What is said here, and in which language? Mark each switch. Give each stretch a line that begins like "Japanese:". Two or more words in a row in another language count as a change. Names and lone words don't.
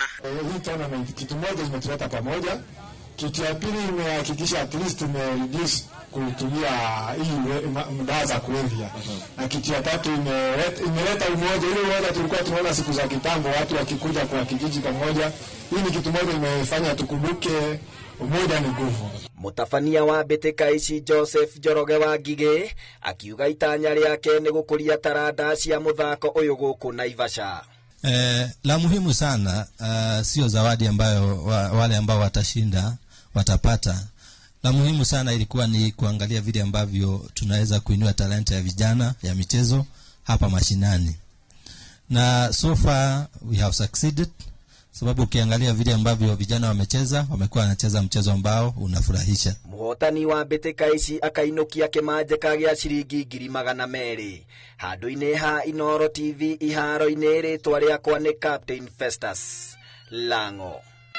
Swahili: Hii tournament kitu moja imetuleta pamoja. Kitu ya pili imehakikisha
English: at least
Swahili: tumereduce kutumia hii madawa za kulevya. Na kitu ya tatu imeleta umoja. Ile umoja tulikuwa tunaona siku za kitambo watu wakikuja kwa kijiji pamoja. Hii ni kitu moja imefanya tukumbuke umoja ni nguvu.
Kikuyu: Mutafania wa mbeteka ici Joseph Njoroge wa Ngige akiuga itanya riake ni gukuria taranda cia muthako uyu guku Naivasha.
Swahili: La muhimu sana sio zawadi ambayo wale ambao watashinda watapata. La muhimu sana ilikuwa ni kuangalia vile ambavyo tunaweza kuinua talanta ya vijana ya michezo hapa mashinani.
English: Na so far we have succeeded.
Swahili: Sababu ukiangalia vile ambavyo vijana wamecheza, wamekuwa wanacheza mchezo ambao unafurahisha.
Kikuyu: Muhotani wa mbeteka ici akainukia kimaje kagia ciringi 200,000. Handu-ini ha Inooro TV iharo-ini ritwa riakwa ni Captain Festus Lango.